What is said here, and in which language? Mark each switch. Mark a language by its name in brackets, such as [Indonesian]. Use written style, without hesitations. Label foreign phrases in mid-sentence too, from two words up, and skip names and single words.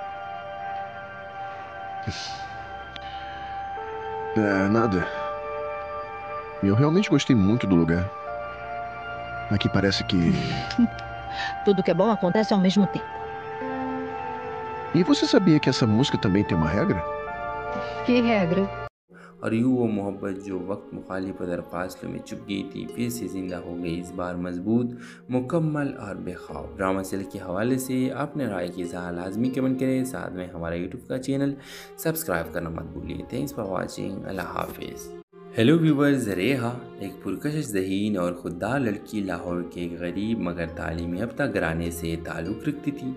[Portuguese] Nada. Eu realmente gostei muito do lugar. Aqui parece que... Tudo que é bom acontece ao mesmo tempo. E você sabia que essa música também tem uma regra? Que regra? [Urdu] اور یوں وہ محبت جو وقت مخالف اور درخواستوں میں چپ گئی تھی پھر سے زندہ ہو گئی، اس بار مضبوط، مکمل اور بےخوف. [English] drama serial [Urdu] کے حوالے سے اپنے رائے کی اظہار لازمی کمنٹ کریں، ساتھ میں ہمارا یوٹیوب کا [English] channel subscribe [Urdu] کرنا مت بھولیے. [English] thanks for watching, [Urdu] اللہ حافظ. [English] hello viewers, [Urdu] ریحا ایک پرکشش ذہین اور خوددار لڑکی لاہور کے ایک غریب مگر تعلیمی یافتہ گھرانے سے تعلق رکھتی تھی.